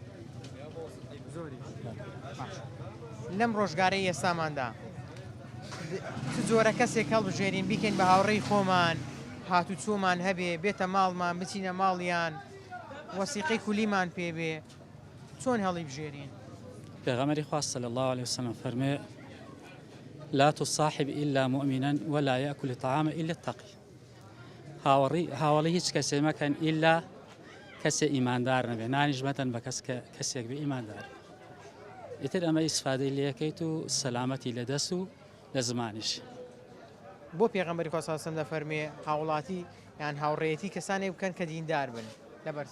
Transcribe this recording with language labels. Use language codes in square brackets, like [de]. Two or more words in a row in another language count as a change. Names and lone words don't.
[ckb] لەم ڕۆژگارەی ئێستاماندا زۆرە کەسێک هەڵبژێرین بیکەین بە هاوڕێی خۆمان هاتو چۆمان هەبێ بێتە ماڵمان بچینە ماڵیان وەسیقەی کولیمان پێبێ چۆن هەڵی بژێرین پێغەمبەری خوا [ar] صلی الله عليه وسلم [ckb] فەرمێ [ar] لا تصاحب إلا مؤمنا ولا يأكل طعام إلا التقي [ckb] هاوڵی هیچ کەسێ مەکەن ئیلا کەسێ ئیماندار نەبێ نانیش مەدەن بە کەسێک بێ ئیماندار ئیتر ئەمە ئیسفادەی لەکەیت و سەلامەتی لە دەست و لە زمانیش بۆ پێغەمبەری خوا [ar] صلی الله عليه وسلم [ckb] دەفەرمێ هاوڵاتی یان هاوڕێیەتی کەسانێ بکەن کە دیندار بن لەبەرچ